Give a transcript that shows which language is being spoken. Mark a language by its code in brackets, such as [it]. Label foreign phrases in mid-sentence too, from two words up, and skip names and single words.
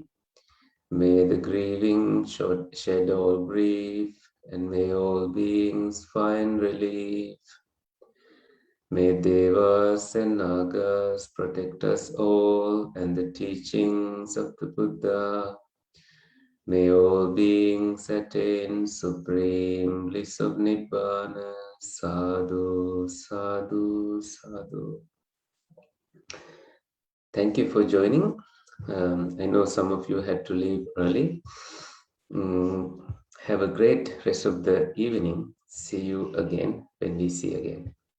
[en] May the grieving shed all grief, and may all beings find relief. May Devas and Nagas protect us all, and the teachings of the Buddha. May all beings attain supreme bliss of Nibbana. [pi] Sadhu, sadhu, sadhu. [en] Thank you for joining. I know some of you had to leave early. Have a great rest of the evening. See you again when we see again.